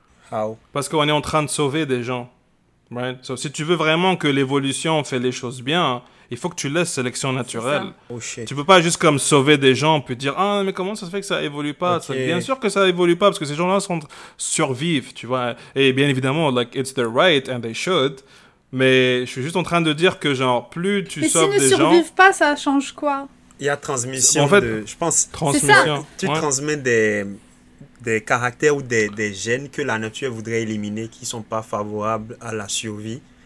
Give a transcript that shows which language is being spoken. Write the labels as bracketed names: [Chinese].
[English] How? [French] Parce qu'on est en train de sauver des gens. [English] Right? So, [French] si tu veux vraiment que l'évolution fait les choses bien, il faut que tu laisses sélection naturelle. [English] Oh shit. [French] Tu peux pas juste comme sauver des gens puis dire ah mais comment ça se fait que ça évolue pas? [English] Okay. [French] Bien sûr que ça évolue pas parce que ces gens-là survivent, tu vois. Et bien évidemment [English] like it's their right and they should. [French] Mais je suis juste en train de dire que genre plus tu sauves des gens. Mais s'ils ne survivent pas, ça change quoi? Il y a transmission en fait, je pense. Transmission. Tu transmets des caractères ou des gènes que la nature voudrait éliminer qui sont pas favorables à la survie.